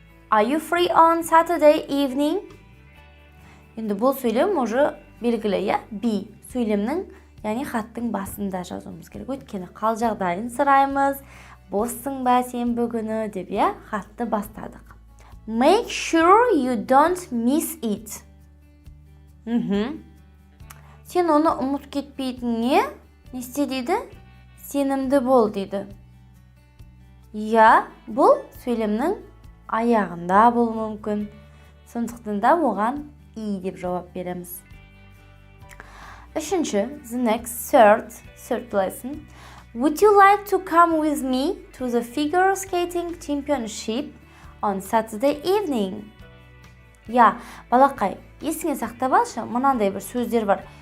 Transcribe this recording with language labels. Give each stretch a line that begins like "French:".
English: Are you free on Saturday evening?
Kazakh: Енді бұл сөйлем уже белгілі, я? Be сөйлемнің, яғни хаттың басында жазуымыз керек. Өйткені қал жағдайын сұраймыз, боссың ба сен бүгіні деп, я? Хатты бастадық.
English: Make sure you don't miss it.
Kazakh: Сен оны ұмыт кетпейтінге не істе дейді? Сенімді бол дейді. Я, бұл сөйлемнің аяғында болуы мүмкін. Сондықтан да оған I деп жауап береміз.
English: Үшінші, the next third lesson. Would you like to come with me to the figure skating championship on Saturday evening?
Kazakh: Я, балақай, есіңе сақтап алшы, мынандай бір сөздер бар.